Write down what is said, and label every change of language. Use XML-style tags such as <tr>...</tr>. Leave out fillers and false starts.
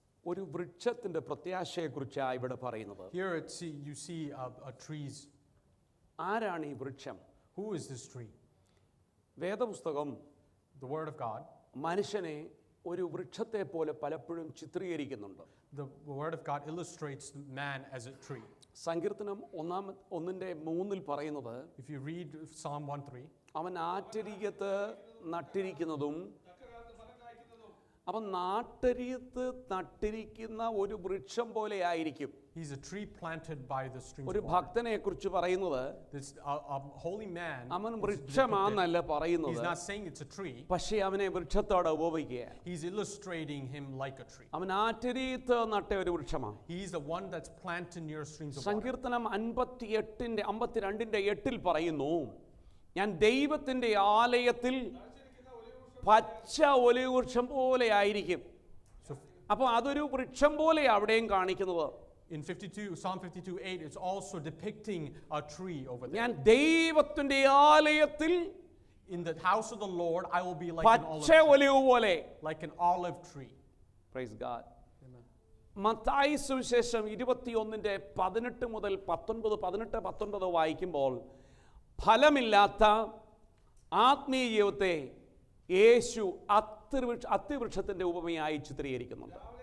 <ml>ഒരു വൃക്ഷത്തിന്റെ പ്രത്യാശയെക്കുറിച്ചാണ് ഇവിടെ പറയുന്നത്.</ml> <en>Here you see a trees.</en> <ml>ആരാണ് ഈ വൃക്ഷം?</ml> <en>Who is this tree?</en> <ml>വേദപുസ്തകം</ml> <en>The word of God.</en> <ml>മനുഷ്യനെ ഒരു വൃക്ഷത്തെ പോലെ പലപ്പോഴും ചിത്രീകരിക്കുന്നുണ്ട്.</ml> <en>The word of God illustrates man as a tree.</en> <ml>സങ്കീർത്തനം 1:3 പറയുന്നത്,</ml> <en>If you read Psalm 1:3,</en> <ml>അവൻ ആറ്റരികത്ത് നട്ടിരിക്കുന്നതും, അവൻ നാട്ടരികത്ത് നട്ടിരിക്കുന്ന ഒരു വൃക്ഷം പോലെ ആയിരിക്കും.</ml> <en>He's a tree planted by the streams</en> <ml>ഒരു</ml> <en>of water.</en> <ml>ഭക്തനെ കുറിച്ച് പറയുന്നത്,</ml> <en>This a holy man.</en> <ml>അവൻ വൃക്ഷമാണെന്നല്ല</ml> <en>He's</en> <ml>പറയുന്നത്,</ml> <en>not saying it's a tree.</en> <ml>പക്ഷേ അവനെ വൃക്ഷത്തോടെ ഉപമിക്കുക.</ml> <en>He's illustrating him like a tree.</en> <ml>അവൻ ആറ്റരികത്ത് നട്ട ഒരു വൃക്ഷമാണ്.</ml> <en>He's the one that's planted near streams of water.</en> <ml>സങ്കീർത്തനം 52:8 പറയുന്നു, ഞാൻ ദൈവത്തിന്റെ ആലയത്തിൽ പച്ച ഒലിവ് വൃക്ഷം പോലെ ആയിരിക്കും. അപ്പോൾ അതൊരു വൃക്ഷം പോലെ അവിടെയും കാണിക്കുന്നത്.</ml> <en>In Psalm 52:8, it's also depicting a tree over there.</en> <ml>ഞാൻ ദൈവത്തിന്റെ ആലയത്തിൽ</ml> <en>In the house of the Lord, I will be like an</en> <ml>പച്ച</ml> <en>olive tree.</en> <ml>ഒലിവ് പോലെ.</ml> <en>Like an olive tree. Praise God. Amen.</en> <ml>Mathai സുവിശേഷം 21:18 മുതൽ 19 വായിക്കുമ്പോൾ, ഫലമില്ലാത്ത ആത്മീയ ജീവിതത്തെ യേശു അത്തിവൃക്ഷത്തിന്റെ ഉപമയായി ചിത്രീകരിക്കുന്നുണ്ട്.</ml>